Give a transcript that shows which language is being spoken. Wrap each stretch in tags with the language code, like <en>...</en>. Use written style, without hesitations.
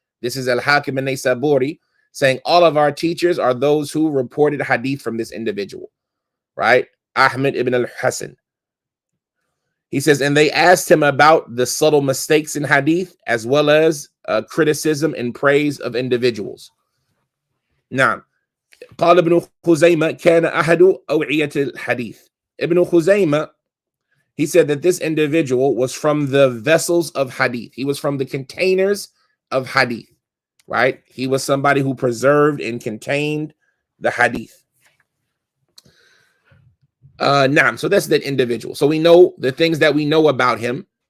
<en>This is Al-Hakim and Naysaburi saying all of our teachers are those who reported hadith from this individual, right? Ahmad ibn Al-Hasan. He says, and they asked him about the subtle mistakes in hadith, as well as criticism and praise of individuals. Now,</en> <ar>قال ابن خزيمة كان أحد أوعية الحديث.</ar> <en>Ibn Khuzaymah, he said that this individual was from the vessels of hadith. He was from the containers of hadith, right? He was somebody who preserved and contained the hadith. So that's that individual. So we know the things that we know about him.</en>